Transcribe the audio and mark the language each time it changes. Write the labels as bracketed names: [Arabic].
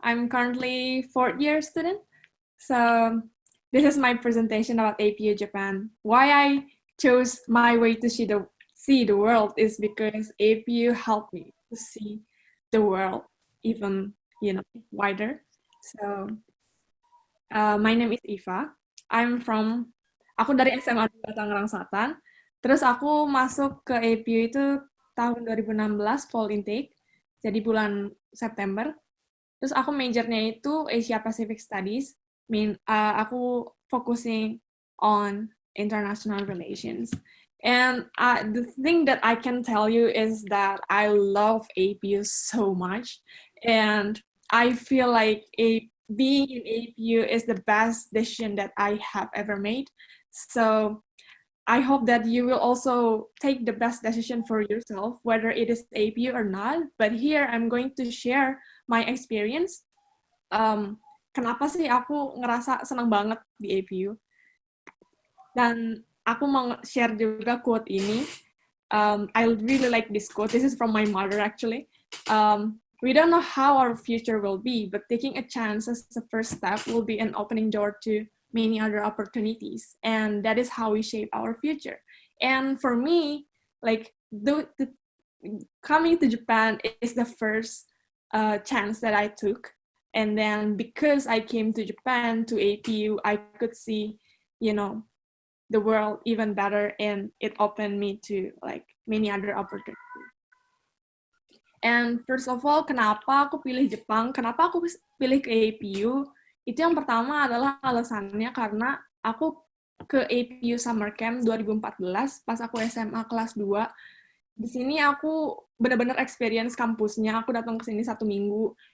[English] I'm currently fourth year student. So this is my presentation about APU Japan. Why I chose my way to see the world is because APU helped me to see the world even wider. So my name is Eva. [Indonesian] Aku dari SMA 2 Tangerang Selatan. Terus aku masuk ke APU itu tahun 2016 [English] fall intake. [Indonesian] Jadi bulan September. Terus aku majornya itu Asia Pacific Studies. Aku [English] focusing on international relations. And the thing that I can tell you is that I love APU so much. And I feel like being in APU is the best decision that I have ever made. So I hope that you will also take the best decision for yourself, whether it is APU or not. But here I'm going to share my experience. [Indonesian] Kenapa sih aku ngerasa senang banget di APU? Dan aku mau share juga quote ini. [English] I really like this quote. This is from my mother actually. We don't know how our future will be, but taking a chance as the first step will be an opening door to many other opportunities, and that is how we shape our future. And for me, like coming to Japan is the first chance that I took, and then because I came to Japan to APU, I could see, the world even better, and it opened me to like many other opportunities. And first of all, [Indonesian] kenapa aku pilih Jepang? Kenapa aku pilih ke APU? Itu yang pertama adalah alasannya karena aku ke APU Summer Camp 2014 pas aku SMA kelas 2. Di sini aku benar-benar experience kampusnya. Aku datang ke sini 1 minggu.